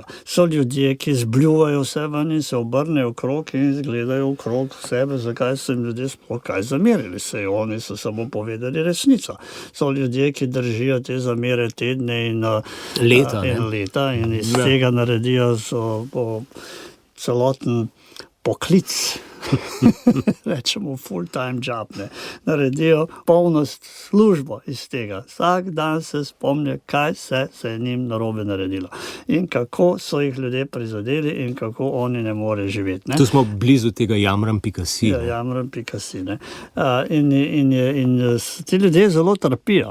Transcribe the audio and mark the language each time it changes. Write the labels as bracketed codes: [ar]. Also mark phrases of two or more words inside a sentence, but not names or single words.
[sl] So ljudje, ki zbljuvajo vse ven in se obrnejo okrog in gledajo okrog sebe, zakaj so jim ljudje sploh kaj zamerili. Saj oni so samo povedali resnico. So ljudje, ki držijo te zamere tedne in leta in iz tega naredijo celoten poklic. Rečemo [en] full-time job, [sl] ne. Naredijo polno službo iz tega. Vsak dan se spomnijo, kaj se je njim narobe naredilo. In kako so jih ljudje prizadeli in kako oni ne more živeti. Ne. Tu smo blizu tega jamram.si. Ja, jamram.si. In ti ljudje zelo trpijo.